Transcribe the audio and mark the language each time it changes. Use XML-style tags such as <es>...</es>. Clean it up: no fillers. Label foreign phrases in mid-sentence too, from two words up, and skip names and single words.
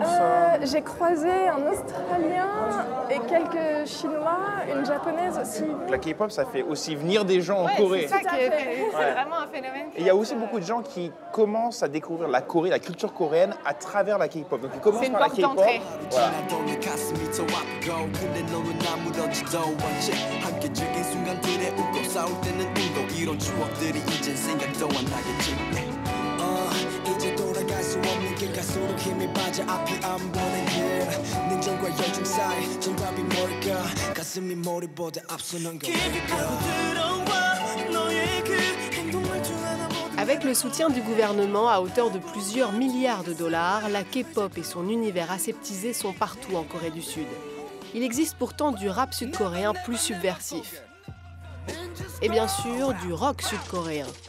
<fr>J'ai croisé un Australien et quelques Chinois, une Japonaise aussi. La K-pop, ça fait aussi venir des gens en Corée. C'est ça qui est vraiment un phénomène. Et il y a aussi beaucoup de gens qui commencent à découvrir la Corée, la culture coréenne, à travers la K-pop. Donc ils commencent par la K-pop. d'entrée. Voilà.</fr> <ko>이제 돌아갈 수 없는 길 갈수록 힘이 빠져 앞이 안 보는 길 냉정과 열정 사이 정답이 뭘까 가슴이 머리보다 앞서는 건</ko> <fr>Avec le soutien du gouvernement à hauteur de plusieurs milliards de dollars, la K-pop et son univers aseptisé sont partout en Corée du Sud. Il existe pourtant du rap sud-coréen plus subversif. Et bien sûr, du rock sud-coréen.</fr>